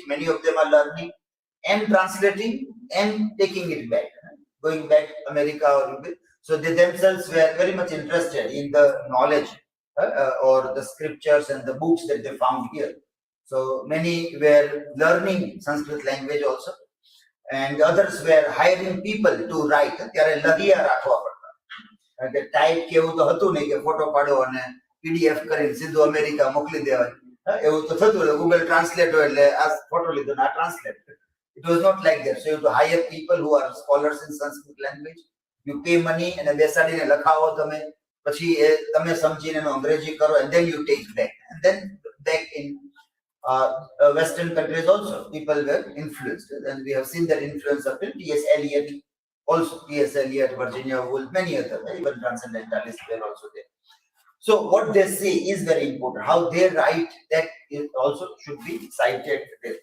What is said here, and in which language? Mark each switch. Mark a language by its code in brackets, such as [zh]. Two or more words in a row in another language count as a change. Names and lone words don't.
[en] Many of them are learning and translating and taking it back, going back to America or UK. So they themselves were very much interested in the knowledge or the scriptures and the books that they found here. So many were learning Sanskrit language also, and others were hiring people to write. [gu] ત્યારે લગિયા રાખવા પડતા કે ટાઈપ કેવું તો હતું નહીં કે ફોટો પાડો અને PDF કરીને સીધું અમેરિકા મોકલી દેવાય. એવું તો થતું હતું, ગૂગલ ટ્રાન્સલેટ હોય એટલે આ ફોટો લીધો ને આ ટ્રાન્સલેટ. [en] It was not like that. So you have to hire people who are scholars in Sanskrit language. You pay money and [gu] બેસાડીને લખાવો તમે, પછી તમે સમજીને એનો અંગ્રેજી કરો, [en] and then you take back. And then back in Western countries also, people were influenced, and we have seen that influence of T.S. Eliot, also T.S. Eliot, Virginia Woolf, many others, even Transcendentalists were also there. So what they say is very important. How they write, that is also should be cited there.